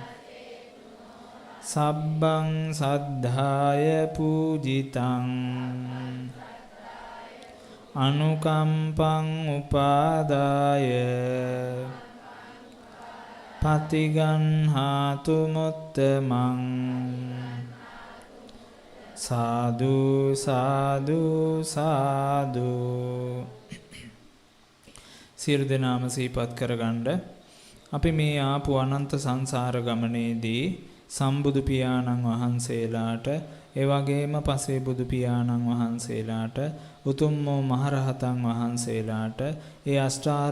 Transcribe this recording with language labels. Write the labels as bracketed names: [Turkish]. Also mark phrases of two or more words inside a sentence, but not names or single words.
[Pali] සබ්බං සද්ධාය පූජිතං අනුකම්පං උපාදාය පතිගන්හාතු මුත්තමං සාදු සාදු සාදු. [Sinhala] සියලු දෙනාම සිහිපත් කරගන්න. අපි මේ ආපු අනන්ත සංසාර ගමනේදී සම්බුදු පියාණන් වහන්සේලාට ඒ වගේම පසේ බුදු පියාණන් වහන්සේලාට උතුම් වූ මහරහතන් වහන්සේලාට ඒ අෂ්ටාර